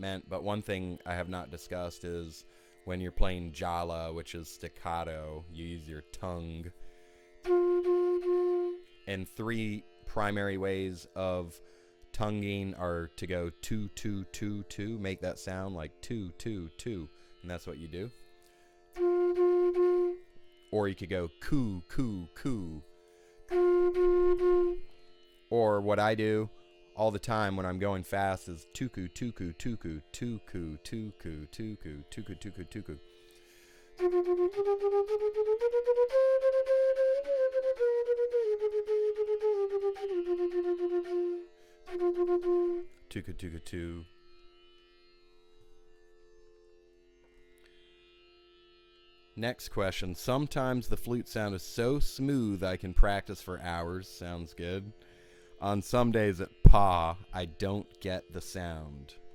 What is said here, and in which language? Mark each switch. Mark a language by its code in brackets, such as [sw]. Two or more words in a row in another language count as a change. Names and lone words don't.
[en] meant, but one thing I have not discussed is when you're playing jala, which is staccato, you use your tongue, and 3 primary ways of tonguing are to go 2 2 2 2, make that sound like 2 2 2, and that's what you do. Or you could go coo coo coo. Or what I do all the time when I'm going fast is tuku tuku tuku tuku tuku tuku tuku tuku tuku. Tuku tuku tu. Next question. Sometimes the flute sound is so smooth I can practice for hours. Sounds good. On some days at Pa, I don't get the sound.